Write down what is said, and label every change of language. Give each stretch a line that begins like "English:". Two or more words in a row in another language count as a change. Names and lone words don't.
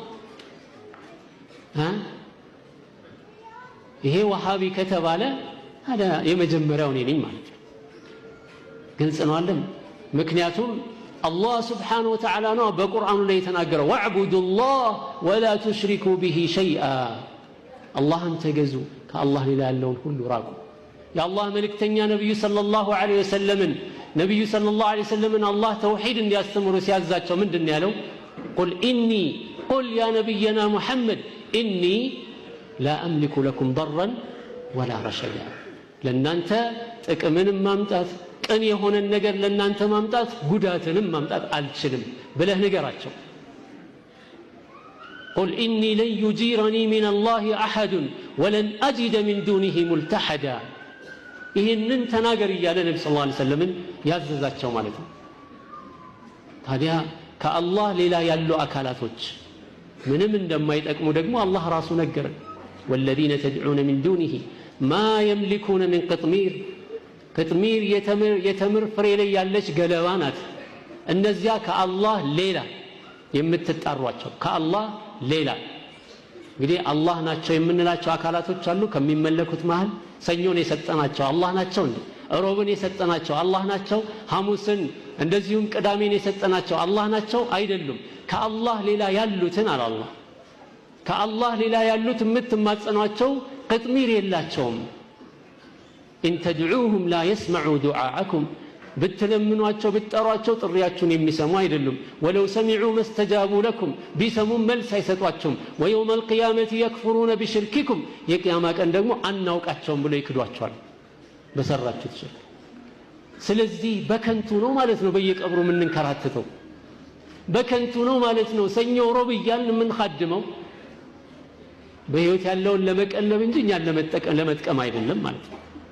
Amharic: ይሄ ወሃቢ ከተባለ ታዲያ የመጀመሪያው ነኝ ማለት ነው ግልጽ ነው አይደል ምክንያቱም አላህ
Arabic: سبحانه وتعالى
Amharic: ነው በቁርአኑ ላይ የተናገረው
Arabic: واعبدوا الله ولا تشركوا به شيئا
Amharic: አላህን ተገዙ ከአላህ ሌላ ያለውን ሁሉ ራቁ የአላህ መልእክተኛ ነብዩ
Arabic: صلى الله عليه
Amharic: ወሰለም አላህ ተውሂድ እንዲያስተምሩ ሲያዛቸው ምንድን ያለው
Arabic: قل يا نبينا محمد إني لا أملك لكم ضرا ولا رشدا
Amharic: ለናንተ ጥቅምንም ማምጣት ቅን የሆነ ነገር ለናንተ ማምጣት ጉዳትንም ማምጣት አልችልም ብለህ ንገራቸው
Arabic: قل إني لن يجيرني من الله أحد ولن أجد من دونه ملتحدا
Amharic: ይህንን ተናገር እያለ ነብዩ
Arabic: صلى الله عليه وسلم
Amharic: ያዘዛቸው ማለት ነው ታዲያ ከአላህ ሌላ ያሉ አካላቶች ምንም እንደማይጠቅሙ ደግሞ አላህ ራሱ ነገረን
Arabic: والذين تدعون من دونه ما يملكون من قطمير
Amharic: يتمر ፍሬ ላይ ያለች ገለባ ናት እነዚያ ከአላህ ሌላ የምትጣሯቸው ከአላህ ሌላ እንግዲህ አላህ ናቸው የምንላቸው አካላቶች አሉ ከሚመለኩት መሃል ሰኞን የሰጠናቸው አላህ ናቸው እንዴ ሮብን የሰጠናቸው አላህ ናቸው ሐሙስን እንደዚሁም ቅዳሜን የሰጠናቸው አላህ ናቸው አይደሉም ከአላህ ሌላ ያሉትን አላህ ከአላህ ሌላ ያሉት የምትማጸኗቸው ቅጥሚር የላቸውም
Arabic: إن تدعوهم لا يسمعوا دعاءكم
Amharic: بتلمنواቸው بتጠሯቸው ጥሪያችሁን የሚሰሙ አይደሉም
Arabic: ولو سمعوا ما استجابوا لكم
Amharic: ቢሰሙም መልስ አይሰጧቸውም
Arabic: ويوم القيامة يكفرون بشرككم
Amharic: የቂያማ ቀን ደግሞ አናውቃቸውም ብለው ይክዷቸዋል በሰራችሁት ሽርክ ስለዚህ በከንቱ ነው ማለት ነው በየቀብሩ የምንከራተተው በከንቱ ነው ማለት ነው ሰኞ ሮብ እያልን የምንኻድመው በህይወት ያለውን ለመቀለብ እንጂ እኛን ለመጥቀም አይደለም ማለት ነው